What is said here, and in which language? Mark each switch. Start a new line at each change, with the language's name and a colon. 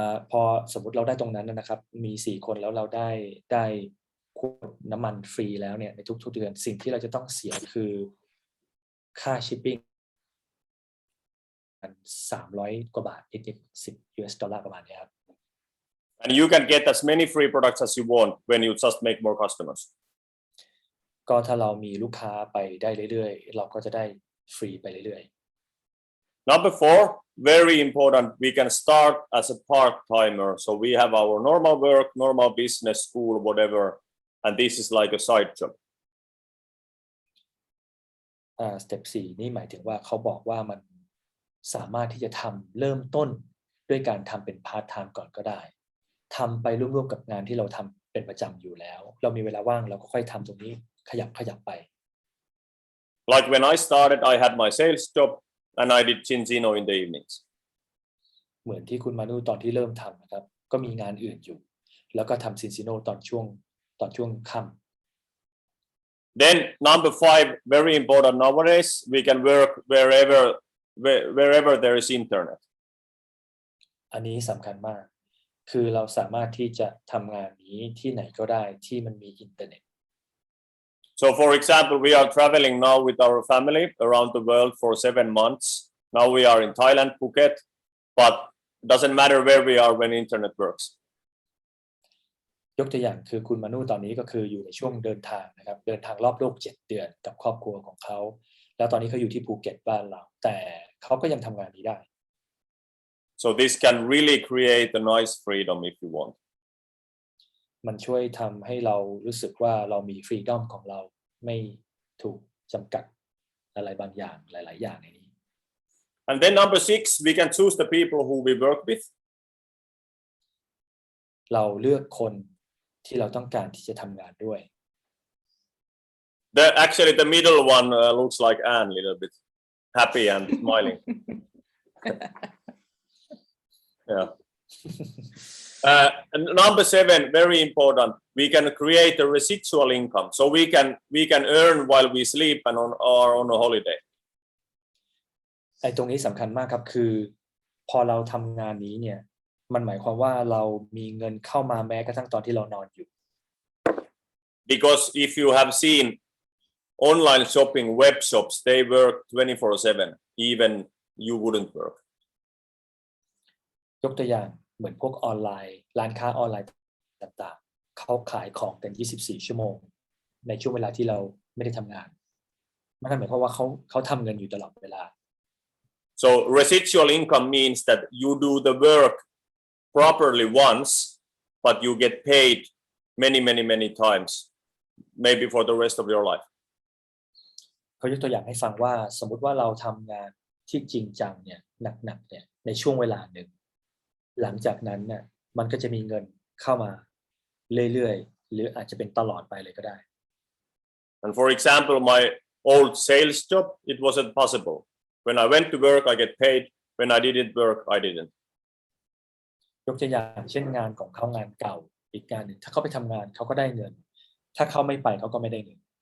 Thai: พอสมมุติเราได้ตรงนั้นนะครับมี4คนแล้วเราได้ขวดน้ำมันฟรีแล้วเนี่ยในทุกๆเดือนสิ่งที่เราจะต้องเสียคือค่าชิปปิ้ง$300 กว่าบาทนิดๆ$10ประมาณนี้ครับ
English: And you can get as many free products as you want when you just make more customers.
Thai: ก็ถ้าเรามีลูกค้าไปได้เรื่อยๆเราก็จะได้ฟรีไปเรื่อยๆ
English: Number 4, very important, we can start as a part-timer. So we have our normal work, normal business, school, whatever, and this is like a side job.
Thai: สเต็ป4นี่หมายถึงว่าเขาบอกว่ามันสามารถที่จะเริ่มต้นด้วยการทำเป็นพาร์ทไทม์ก่อนก็ได้ทำไปร่วมๆกับงานที่เราทำเป็นประจำอยู่แล้วเรามีเวลาว่างเราก็ค่อยทำตรงนี้ขยับไป
English: Like when I started, I had my sales job and I did Zinzino in the evenings.
Thai: เหมือนที่คุณมานุตอนที่เริ่มทำนะครับก็มีงานอื่นอยู่แล้วก็ทำ Zinzino ตอนช่วงค่ำ
English: Then number 5, very important nowadays, we can work wherever there is internet.
Thai: อันนี้สำคัญมากคือเราสามารถที่จะทำงานนี้ที่ไหนก็ได้ที่มันมีอินเทอร์เน็ต
English: So for example, we are traveling now with our family around the world for 7 months. Now we are in Thailand, Phuket, but it doesn't matter where we are when internet works.
Thai: ยกตัวอย่างคือคุณมานุตอนนี้ก็คืออยู่ในช่วงเดินทางนะครับเดินทางรอบโลก7 เดือนกับครอบครัวของเขาแล้วตอนนี้เขาอยู่ที่ภูเก็ตบ้านเราแต่เขาก็ยังทำงานนี้ได้
English: So this can really create a nice freedom if you want.
Thai: มันช่วยทำให้เรารู้สึกว่าเรามีฟรีดอมของเราไม่ถูกจำกัดอะไรบางอย่างหลายๆอย่างในนี้
English: And then number 6, we can choose the people who we work with.
Thai: เราเลือกคนที่เราต้องการที่จะทำงานด้วย
English: Actually, the middle one looks like Anne a little bit, happy and smiling. Yeah. And number 7, very important. We can create a residual income, so we can earn while we sleep and or on a holiday.
Thai: ไอ้ตรงนี้สำคัญมากครับคือพอเราทำงานนี้เนี่ยมันหมายความว่าเรามีเงินเข้ามาแม้กระทั่งตอนที่เรานอนอยู่
English: Because if you have seen online shopping web shops, they work 24/7, even you wouldn't work.
Thai: ยกตัวอย่างเหมือนพวกออนไลน์ร้านค้าออนไลน์ต่างๆเขาขายของกัน24 ชั่วโมงในช่วงเวลาที่เราไม่ได้ทำงานนั่นหมายความว่าเขาทำเงินอยู่ตลอดเวลา
English: So residual income means that you do the work properly once, but you get paid many times, maybe for the rest of your life.
Thai: เขายกตัวอย่างให้ฟังว่าสมมุติว่าเราทำงานที่จริงจังเนี่ยหนักๆเนี่ยในช่วงเวลาหนึ่งหลังจากนั้นเนี่ยมันก็จะมีเงินเข้ามาเรื่อยๆหรืออาจจะเป็นตลอดไปเลยก็ได้
English: And for example, my old sales job, it wasn't possible. When I went to work, I get paid. When I didn't work, I didn't.
Thai: ยกตัวอย่างเช่นงานของเขางานเก่าอีกงานหนึ่งถ้าเขาไปทำงานเขาก็ได้เงินถ้าเขาไม่ไปเขาก็ไม่ได้เงิน